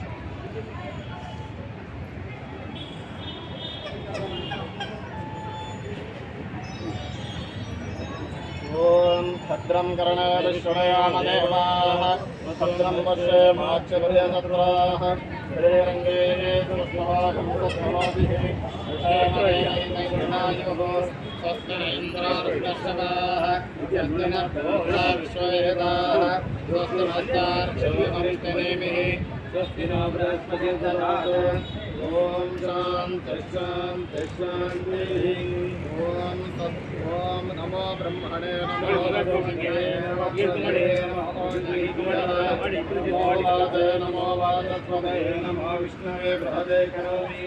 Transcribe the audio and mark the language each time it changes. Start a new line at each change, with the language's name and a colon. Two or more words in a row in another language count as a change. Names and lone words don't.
Sanskrit: ಓಂ ಭದ್ರಂ ಕರ್ಣೇನ ದೇವಾಃ ಭದ್ರಂ ಪಶ್ಯೇಮಾಕ್ಷಪರ್ಯಸತ್ರಾಃ ಶ್ರೀರಂಗೇ ಸುಸ್ಮಹಾಗಂ ಸತ್ಸಮಾಧಿಃ ಸ್ವಸ್ತಿ ಇಂದ್ರಾರುಷ್ಣಶ್ರವಾಃ ಯಜ್ಞ ಪೂರ್ಣಾ ವಿಶ್ವವೇದಾಃ ಸ್ವಸ್ತಿ ನಶ್ಚಾರ್ಕ್ಷೇಮಮಿಷ್ಟನೇಮಿಃ ಸ್ವಸ್ತಿ नो बृहस्पतिर्दधातु ಓಂ ಶಾಂತಿ ಶಾಂತಿ ಶಾಂತಿ ಓಂ ನಮೋ ಬ್ರಹ್ಮಣೇ ನಮೋ ನಮೋ ವಾಚಸ್ಪತೇ ನಮೋ ವಿಷ್ಣುವೇ ಬೃಹದೇ ಕರೋಮಿ.